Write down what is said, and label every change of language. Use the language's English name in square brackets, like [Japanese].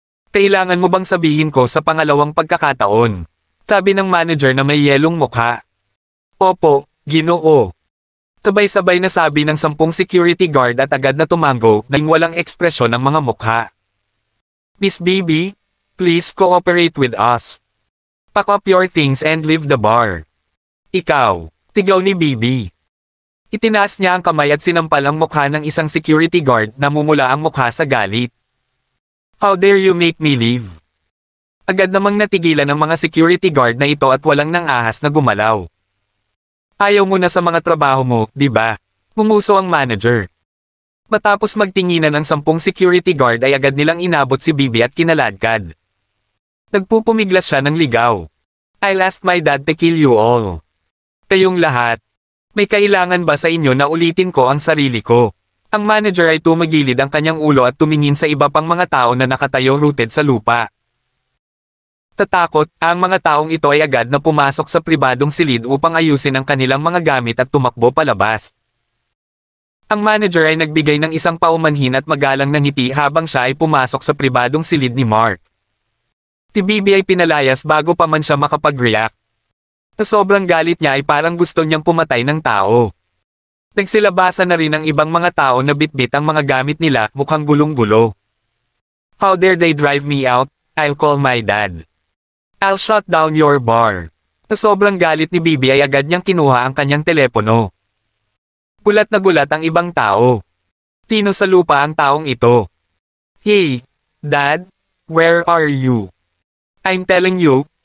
[Filipino] Kailangan mo bang sabihin ko sa pangalawang pagkakataon? Sabi ng manager na may yelong mukha. Opo, Ginoo. Sabay-sabay na sabi ng 10 security guard at agad na tumango nang walang ekspresyon ang mga mukha. Miss Bibi? [English] Please cooperate with us. Pack up your things and leave the bar. [Filipino] Ikaw, tigaw ni Bibi. Itinaas niya ang kamay at sinampal ang mukha ng isang security guard na mumula ang mukha sa galit. [English] How dare you make me leave? [Filipino] Agad namang natigilan ng mga security guard na ito at walang nangahas na gumalaw. Ayaw mo na sa mga trabaho mo, di ba? Ngumuso ang manager. Matapos magtinginan ng 10 security guard ay agad nilang inabot si Bibi at kinaladkad. Nagpupumiglas siya ng ligaw. [English] I'll ask my dad to kill you all. [Filipino] Kayong lahat. May kailangan ba sa inyo na ulitin ko ang sarili ko? Ang manager ay tumagilid ang kanyang ulo at tumingin sa iba pang mga tao na nakatayo rooted sa lupa. Tatakot, ang mga taong ito ay agad na pumasok sa pribadong silid upang ayusin ang kanilang mga gamit at tumakbo palabas. Ang manager ay nagbigay ng isang paumanhin at magalang na ngiti habang siya ay pumasok sa pribadong silid ni Mark. Si Bibi ay pinalayas bago pa man siya makapag-react. Sa sobrang galit niya ay parang gusto niyang pumatay ng tao. Nagsilabasa na rin ang ibang mga tao na bitbit ang mga gamit nila, mukhang gulong-gulo. [English] How dare they drive me out? I'll call my dad. I'll shut down your bar. [Filipino] Sa sobrang galit ni Bibi ay agad niyang kinuha ang kanyang telepono. Gulat na gulat ang ibang tao. Tino sa lupa ang taong ito. [English] Hey, Dad? Where are you? I'm telling you,